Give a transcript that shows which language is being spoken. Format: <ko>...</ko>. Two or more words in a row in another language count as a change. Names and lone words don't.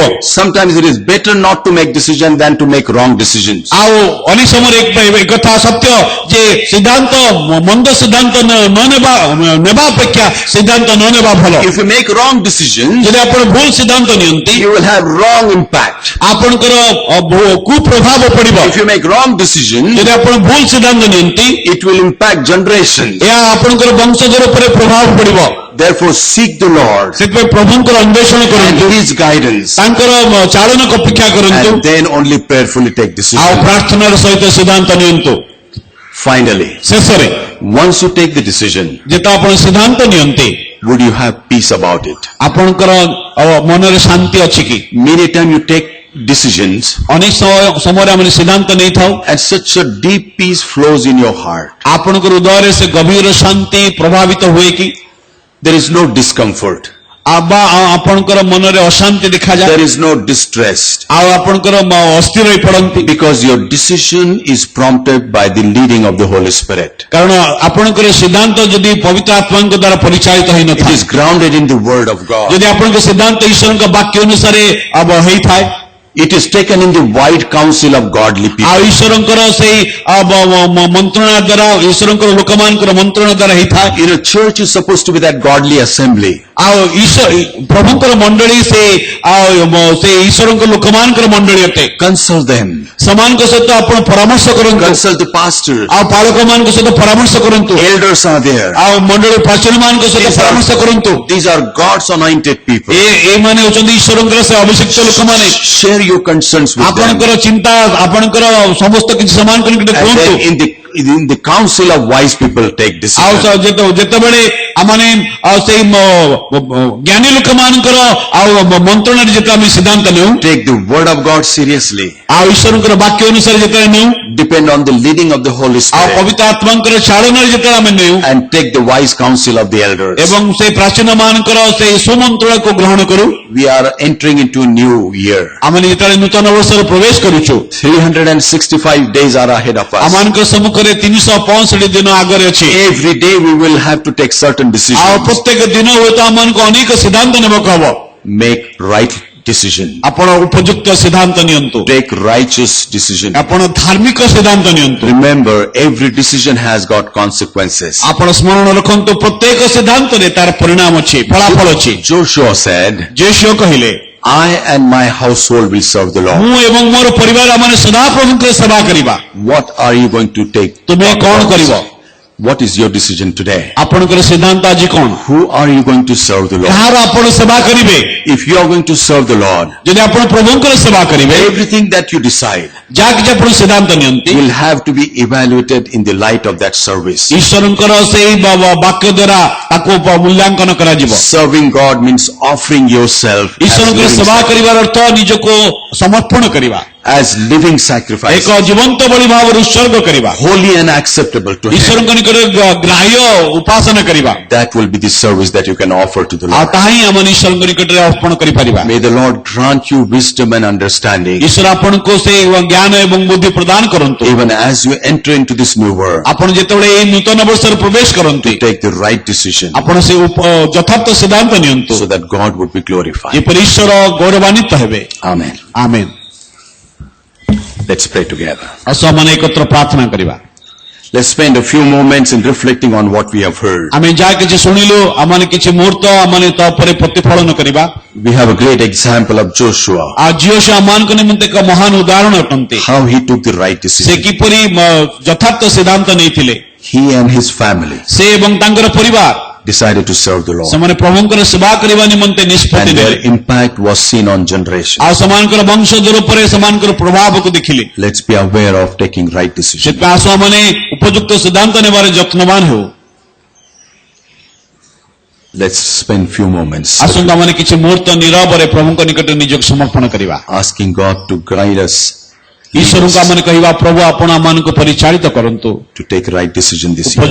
<en>Sometimes it is better not to make decision than to make wrong decisions.</en> <or>ଆଉ ଅନେକ ସମୟରେ କଥା ସତ୍ୟ ଯେ ସିଦ୍ଧାନ୍ତ ମନ୍ଦ ସିଦ୍ଧାନ୍ତ ନେବା ଅପେକ୍ଷା ସିଦ୍ଧାନ୍ତ ନ ନେବା ଭଲ।</or> <en>If you make wrong decisions,</en> <or>ଯଦି ଆପଣ ଭୁଲ ସିଦ୍ଧାନ୍ତ ନିଅନ୍ତି</or> <en>you will have wrong impact.</en> <or>ଆପଣଙ୍କର କୁପ୍ରଭାବ ପଡ଼ିବ।</or> <en>If you make wrong decisions,</en> <or>ଯଦି ଆପଣ ଭୁଲ ସିଦ୍ଧାନ୍ତ ନିଅନ୍ତି</or> <en>it will impact generations.</en> <or>ଏହା ଆପଣଙ୍କର ବଂଶଧର ଉପରେ ପ୍ରଭାବ ପଡ଼ିବ।</or> <en>Therefore, seek the Lord</en> <or>ସେଥିପାଇଁ ପ୍ରଭୁଙ୍କର ଅନ୍ୱେଷଣ</or> <en>and</en> <or>କରନ୍ତୁ,</or> <en>His guidance,</en> <or>ତାଙ୍କର ଚାଳନକୁ ଅପେକ୍ଷା କରନ୍ତୁ</or> <en>and then only prayerfully take</en> <or>ଆଉ</or> <en>decision.</en> <or>ପ୍ରାର୍ଥନାର ସହିତ ସିଦ୍ଧାନ୍ତ ନିଅନ୍ତୁ।</or> <en>Finally,</en> <or>ଶେଷରେ</or> <en>once you take the decision,</en> <or>ଯେତେ ଆପଣ ସିଦ୍ଧାନ୍ତ ନିଅନ୍ତି</or> <en>would you have peace about it?</en> <or>ଆପଣଙ୍କର ମନରେ ଶାନ୍ତି ଅଛି କି?</or> <en>Many times you take decisions</en> <or>ଅନେକ ସମୟରେ ଆମେ ସିଦ୍ଧାନ୍ତ ନେଇଥାଉ,</or> <en>and such a deep peace flows in your heart.</en> <or>ଆପଣଙ୍କ ହୃଦୟରେ ସେ ଗଭୀର ଶାନ୍ତି ପ୍ରଭାବିତ ହୁଏ କି?</or> <en>There is no discomfort.</en> <or>ବା ଆପଣଙ୍କର ମନରେ ଅଶାନ୍ତି ଦେଖାଯାଏ,</or> <en>There is no distress.</en> <or>ଆଉ ଆପଣଙ୍କର ଅସ୍ଥିର ହୋଇ ପଡନ୍ତି,</or> <en>Because your decision is prompted by the leading of the Holy Spirit.</en> <or>କାରଣ ଆପଣଙ୍କର ସିଦ୍ଧାନ୍ତ ଯଦି ପବିତ୍ର ଆତ୍ମାଙ୍କ ଦ୍ୱାରା ପରିଚାଳିତ</or> <en>It</en> <or>ହୋଇନଥାଏ,</or> <en>is grounded in the Word of God.</en> <or>ଯଦି ଆପଣଙ୍କ ସିଦ୍ଧାନ୍ତ ଈଶ୍ୱରଙ୍କ ବାକ୍ୟ ଅନୁସାରେ ହେଇଥାଏ,</or> <en>It is taken in the wide counsel of godly</en> <or>ଆଉ</or> <en>people.</en> <or>ଈଶ୍ୱରଙ୍କର ସେଇ ମନ୍ତ୍ରଣା ଦ୍ୱାରା, ଈଶ୍ୱରଙ୍କର ଲୋକମାନଙ୍କର ମନ୍ତ୍ରଣା ଦ୍ୱାରା ହେଇଥାଏ।</or> <en>In a church is supposed to be that godly assembly.</en> <or>ଆଉ ପ୍ରଭୁଙ୍କର ମଣ୍ଡଳୀ ସେ ଈଶ୍ୱରଙ୍କ ଲୋକମାନଙ୍କର ମଣ୍ଡଳୀ ଅଟେ।</or> <en>Consult them.</en> <or>ସେମାନଙ୍କ ସହିତ ଆପଣ ପରାମର୍ଶ କରନ୍ତୁ,</or> <en>Consult the pastors.</en> <or>ଆଉ ପାଳକମାନଙ୍କ ସହିତ ପରାମର୍ଶ କରନ୍ତୁ,</or> <en>Elders are there.</en> <or>ଆଉ ମଣ୍ଡଳୀ ପାଚନମାନଙ୍କ ସହିତ ପରାମର୍ଶ କରନ୍ତୁ।</or> <en>These are God's anointed people.</en> <or>ଏମାନେ ହେଉଛନ୍ତି ଈଶ୍ୱରଙ୍କର ସେ ଅଭିଷିକ୍ତ ଲୋକମାନେ।</or> <en>Share your concerns with them.</en> <or>ଆପଣଙ୍କର ଚିନ୍ତା, ଆପଣଙ୍କର ସମସ୍ତ କିଛି ସେମାନଙ୍କ ନିକଟରେ</or> <en>And</en> <or>କୁହନ୍ତୁ।</or> <en>then in the council of wise people take</en> <or>ଆଉ</or> <en>decisions.</en> <or>ଯେତେବେଳେ ଆମେ ସେଇ ଜ୍ଞାନୀ ଲୋକମାନଙ୍କର ଆଉ ମନ୍ତ୍ରଣାରେ ଯେତେବେଳେ ଆମେ ସିଦ୍ଧାନ୍ତ ନେଉ,</or> <en>Take the word of God seriously.</en> <or>ଆଉ ଈଶ୍ୱରଙ୍କର ବାକ୍ୟ ଅନୁସାରେ ଯେତେବେଳେ ନେଉ,</or> <en>Depend on the leading of the Holy</en> <or>ଆଉ</or> <en>Spirit.</en> <or>ପବିତ୍ର ଆତ୍ମାଙ୍କର ଚାଳନାରେ ଯେତେବେଳେ ଆମେ ନେଉ,</or> <en>And take the wise counsel of the elders.</en> <or>ଏବଂ ସେଇ ପ୍ରାଚୀନ ମାନଙ୍କର ସେଇ ସୁମନ୍ତ୍ରଣାକୁ ଗ୍ରହଣ କରୁ,</or> <en>We are entering into a new year.</en> <or>ଆମେ ଯେତେବେଳେ ନୂତନ ବର୍ଷରେ ପ୍ରବେଶ କରୁଛୁ,</or> <en>365 days are ahead of us.</en> <or>ଆମମାନଙ୍କ ସମ୍ମୁଖରେ 365 ଦିନ ଆଗରେ ଅଛି।</or> <en>Every day we will have to take certain</en> <or>ଆଉ</or> <en>decisions.</en> <or>ପ୍ରତ୍ୟେକ ଦିନ ହୁଏତ ଆମମାନଙ୍କୁ ଅନେକ ସିଦ୍ଧାନ୍ତ ନେବାକୁ ହବ।</or> <en>Make right decision.</en> <or>ଆପଣ ଉପଯୁକ୍ତ ସିଦ୍ଧାନ୍ତ ନିଅନ୍ତୁ,</or> <en>Take righteous decision.</en> <or>ଆପଣ ଧାର୍ମିକ ସିଦ୍ଧାନ୍ତ ନିଅନ୍ତୁ।</or> <en>Remember, every decision has got consequences.</en> <or>ଆପଣ ସ୍ମରଣ ରଖନ୍ତୁ, ପ୍ରତ୍ୟେକ ସିଦ୍ଧାନ୍ତରେ ତାର ପରିଣାମ ଅଛି, ଫଳାଫଳ ଅଛି।</or> <en>Joshua said,</en> <or>ଯୀଶୁ କହିଲେ,</or> <en>I and my household will serve the Lord.</en> <or>ମୁଁ ଏବଂ ମୋର ପରିବାର ଆମେ ସଦାପ୍ରଭୁଙ୍କର ସେବା କରିବା।</or> <en>What are you going to take?</en> <or>ତୁମେ କଣ କରିବ?</or> <en>What is your decision today?</en> <or>ଆପଣଙ୍କର ସିଦ୍ଧାନ୍ତ ଆଜି କଣ?</or> <en>Who are you going to serve the Lord?</en> <or>କାହାର ଆପଣ ସେବା କରିବେ?</or> <en>If you are going to serve the Lord,</en> <or>ଯଦି ଆପଣ ପ୍ରଭୁଙ୍କର ସେବା କରିବେ,</or> <en>everything that you decide</en> <or>ଯାହା କିଛି ଆପଣ ସିଦ୍ଧାନ୍ତ ନିଅନ୍ତି,</or> <en>will have to be evaluated in the light of that service.</en> <or>ଈଶ୍ୱରଙ୍କର ସେଇ ବାକ୍ୟ ଦ୍ୱାରା ତାକୁ ମୂଲ୍ୟାଙ୍କନ କରାଯିବ।</or> <en>Serving God means offering yourself</en> <or>ଈଶ୍ୱରଙ୍କର ସେବା କରିବାର ଅର୍ଥ ନିଜକୁ ସମର୍ପଣ କରିବା,</or> <en>as living sacrifice,</en> <or>ଏକ ଜୀବନ୍ତ ବଳି ଭାବରେ ଉତ୍ସର୍ଗ କରିବା,</or> <en>holy and acceptable to Him.</en> <or>ଈଶ୍ୱରଙ୍କ ନିକଟରେ ଗ୍ରାହ୍ୟ ଉପାସନା କରିବା।</or> <en>That will be the service that you can offer to the</en> <or>ଆଉ</or> <en>Lord.</en> <or>ତାହା ହିଁ ଆମେ ଈଶ୍ୱରଙ୍କ ନିକଟରେ ଅର୍ପଣ କରିପାରିବା।</or> <en>May the Lord grant you wisdom and understanding</en> <or>ଈଶ୍ୱର ଆପଣଙ୍କୁ ସେ ଜ୍ଞାନ ଏବଂ ବୁଦ୍ଧି ପ୍ରଦାନ କରନ୍ତୁ,</or> <en>even as you enter into this new world.</en> <or>ଆପଣ ଯେତେବେଳେ ଏଇ ନୂତନ ବର୍ଷରେ ପ୍ରବେଶ କରନ୍ତି,</or> <en>Take the right decision</en> <or>ଆପଣ ସେ ଯଥାର୍ଥ ସିଦ୍ଧାନ୍ତ ନିଅନ୍ତୁ,</or> <en>so that God would be glorified.</en> <or>ଯେପରି ଈଶ୍ୱର ଗୌରବାନ୍ୱିତ ହେବେ।</or> <en>Amen.</en> <or>ଆମେନ୍।</or> <en>Let's pray together.</en> <or>ଆସ ଆମେ ଏକତ୍ର ପ୍ରାର୍ଥନା କରିବା।</or> <en>Let's spend a few moments in reflecting on what we have heard.</en> <or>ଆମେ ଯାହା କିଛି ଶୁଣିଲୁ, ଆମେ କିଛି ମୁହୂର୍ତ୍ତ ଆମେ ତା ଉପରେ ପ୍ରତିଫଳନ କରିବା।</or> <en>We have a great example of Joshua,</en> <or>ଆଉ ଯୀଶୁ ଆମମାନଙ୍କ ନିମନ୍ତେ ଏକ ମହାନ ଉଦାହରଣ ଅଟନ୍ତି।</or> <en>how he took the right</en> <or>ସେ</or> <en>decision.</en> <or>କିପରି ଯଥାର୍ଥ ସିଦ୍ଧାନ୍ତ ନେଇଥିଲେ।</or> <en>He and his family</en> <or>ସେ ଏବଂ ତାଙ୍କର ପରିବାର</or> <en>decided to serve the Lord.</en> <or>ସେମାନେ ପ୍ରଭୁଙ୍କର ସେବା କରିବା ନିମନ୍ତେ ନିଷ୍ପତ୍ତି</or> <en>And</en> <or>ନେଲେ,</or> <en>their impact was seen on generations.</en> <or>ଆଉ ସେମାନଙ୍କର ବଂଶଧର ଉପରେ ସେମାନଙ୍କର ପ୍ରଭାବକୁ ଦେଖିଲେ।</or> <en>Let's be aware of taking right decisions.</en> <or>ସେଥିପାଇଁ ଆସ ଆମେ ଉପଯୁକ୍ତ ସିଦ୍ଧାନ୍ତ ନେବାରେ ଯତ୍ନବାନ ହେଉ।</or> <en>Let's spend few moments</en> <or>ଆସନ୍ତୁ ଆମେ କିଛି ମୁହୂର୍ତ୍ତ ନୀରବରେ ପ୍ରଭୁଙ୍କ ନିକଟରେ ନିଜକୁ ସମର୍ପଣ କରିବା।</or> <en>asking God to guide us</en> <or>ଈଶ୍ୱରଙ୍କୁ ଆମେ କହିବା, ପ୍ରଭୁ ଆପଣ ଆମମାନଙ୍କୁ ପରିଚାଳିତ କରନ୍ତୁ,</or> <en>to take right decision this year.</en>